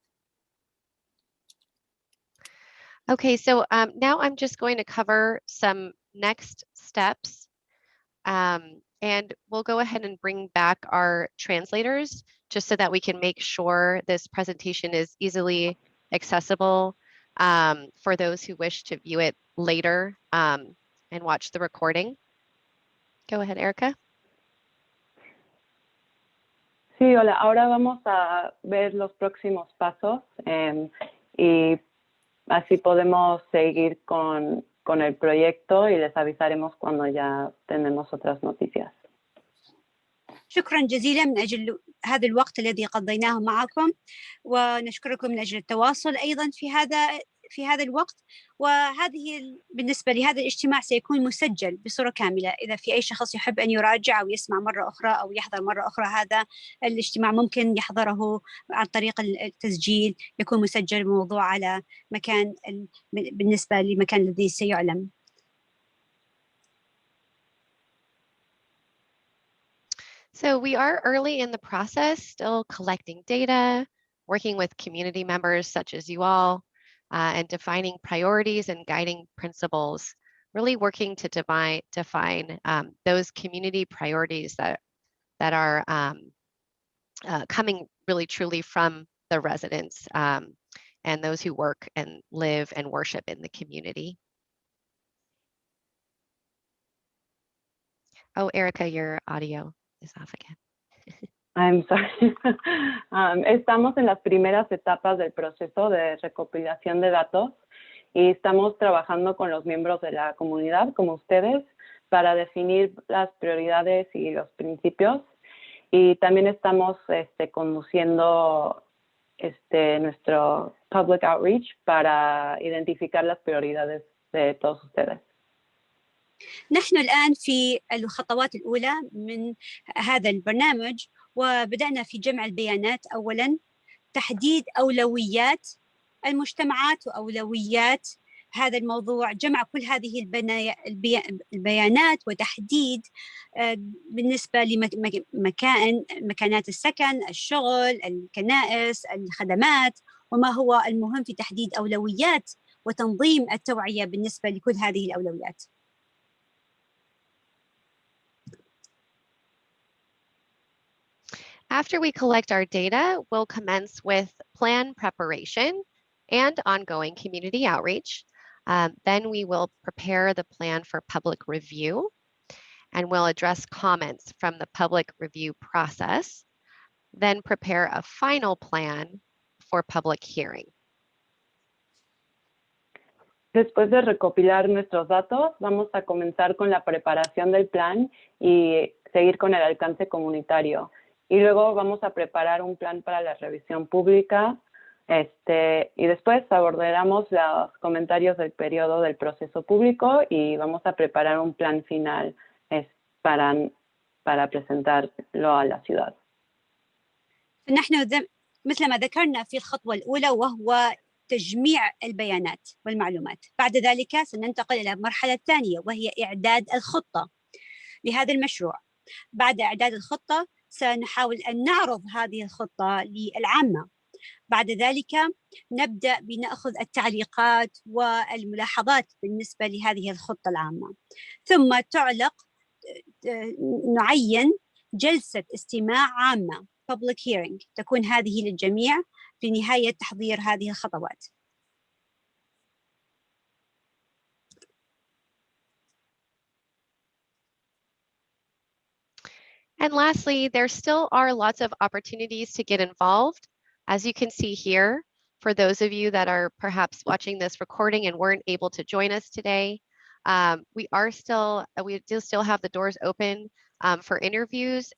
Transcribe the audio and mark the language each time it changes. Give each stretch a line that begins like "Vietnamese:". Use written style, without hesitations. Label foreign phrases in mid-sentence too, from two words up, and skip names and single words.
English: Okay, so now I'm just going to cover some next steps, and we'll go ahead and bring back our translators just so that we can make sure this presentation is easily accessible for those who wish to view it later and watch the recording. Go ahead, Erica.
Spanish: Sí, hola. Ahora vamos a ver los próximos pasos y así podemos seguir con el proyecto y les avisaremos cuando ya tenemos otras noticias.
Arabic: شكرا جزيلا من أجل هذا الوقت الذي قضيناه معكم، ونشكركم من أجل التواصل أيضا في هذا الوقت. وهذه بالنسبة لهذا الاجتماع سيكون مسجل بصورة كاملة. إذا في أي شخص يحب أن يراجع أو يسمع مرة أخرى أو يحضر مرة أخرى هذا الاجتماع، ممكن يحضره عن طريق التسجيل، يكون مسجل الموضوع على مكان بالنسبة لمكان الذي سيعلم.
English: So we are early in the process, still collecting data, working with community members such as you all, and defining priorities and guiding principles, really working to define those community priorities that are coming really truly from the residents and those who work and live and worship in the community. Oh, Erica, your audio is off again. I'm sorry.
Spanish: Estamos en las primeras etapas del proceso de recopilación de datos y estamos trabajando con los miembros de la comunidad, como ustedes, para definir las prioridades y los principios. Y también estamos conduciendo nuestro
English: public outreach
Spanish: para identificar las prioridades de todos ustedes.
Arabic: نحن الآن في الخطوات الأولى من هذا البرنامج، وبدأنا في جمع البيانات. أولاً تحديد أولويات المجتمعات وأولويات هذا الموضوع، جمع كل هذه البيانات وتحديد بالنسبة لمكانات السكن، الشغل، الكنائس، الخدمات، وما هو المهم في تحديد أولويات وتنظيم التوعية بالنسبة لكل هذه الأولويات.
English: After we collect our data, we'll commence with plan preparation, and ongoing community outreach. Then we will prepare the plan for public review, and we'll address comments from the public review process, then prepare a final plan for public hearing.
Spanish: Después de recopilar nuestros datos, vamos a comenzar con la preparación del plan y seguir con el alcance comunitario. Y luego vamos a preparar un plan para la revisión pública, y después abordaremos los comentarios del periodo del proceso público y vamos a preparar un plan final para presentarlo a la ciudad.
Arabic: فنحن مثل ما ذكرنا في الخطوة الأولى وهو تجميع البيانات والمعلومات. بعد ذلك سننتقل إلى المرحلة الثانية وهي إعداد الخطة لهذا المشروع. بعد إعداد الخطة سنحاول أن نعرض هذه الخطة للعامة. بعد ذلك نبدأ بنأخذ التعليقات والملاحظات بالنسبة لهذه الخطة العامة. ثم نعين جلسة استماع عامة
English: public hearing
Arabic: تكون هذه للجميع لنهاية تحضير هذه الخطوات.
English: And lastly, there still are lots of opportunities to get involved. As you can see here, for those of you that are perhaps watching this recording and weren't able to join us today, we do still have the doors open for interviews.